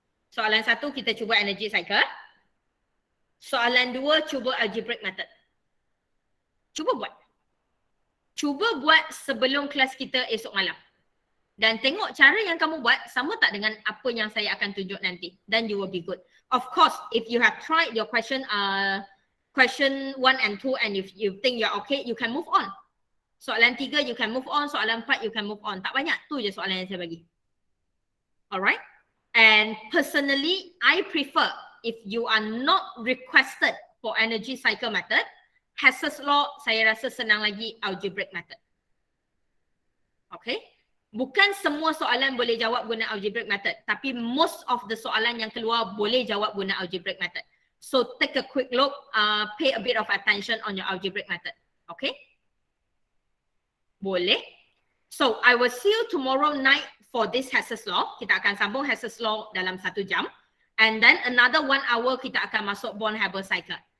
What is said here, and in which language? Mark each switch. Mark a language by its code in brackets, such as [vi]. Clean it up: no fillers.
[ms] Soalan 1 kita cuba energy cycle. Soalan 2 cuba algebraic method. Cuba buat. Cuba buat sebelum kelas kita esok malam. Dan tengok cara yang kamu buat sama tak dengan apa yang saya akan tunjuk nanti. [en] Then you will be good. Of course, if you have tried your question 1 and 2 and if you think you're okay, you can move on. Soalan 3 you can move on, soalan 4 you can move on. [ms] Tak banyak, tu je soalan yang saya bagi. [en] Alright? And personally, I prefer if you are not requested for energy cycle method, Hess's law [ms] saya rasa senang lagi [en] algebraic method. Okay? [ms] Bukan semua soalan boleh jawab guna algebraic method, tapi [en] most of the [ms] soalan yang keluar boleh jawab guna algebraic method. [en] So take a quick look, pay a bit of attention on your algebraic method. Okay? Boleh. So I will see you tomorrow night for this Hess's law. [ms] Kita akan sambung Hess's law dalam 1 jam. [en] And then another 1 hour [ms] kita akan masuk Born-Haber cycle.